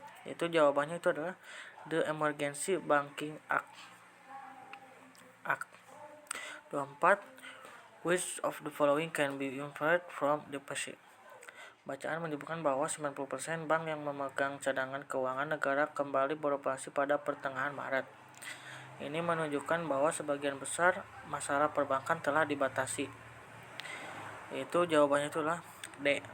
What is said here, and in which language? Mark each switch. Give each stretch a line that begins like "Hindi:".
Indonesian: Itu jawabannya itu adalah the Emergency Banking Act. 24.
English: Which of the following can be inferred from the passage?
Indonesian: Bacaan menyebutkan bahwa 90% bank yang memegang cadangan keuangan negara kembali beroperasi pada pertengahan Maret. Ini menunjukkan bahwa sebagian besar masalah perbankan telah dibatasi. Itu jawabannya itulah D.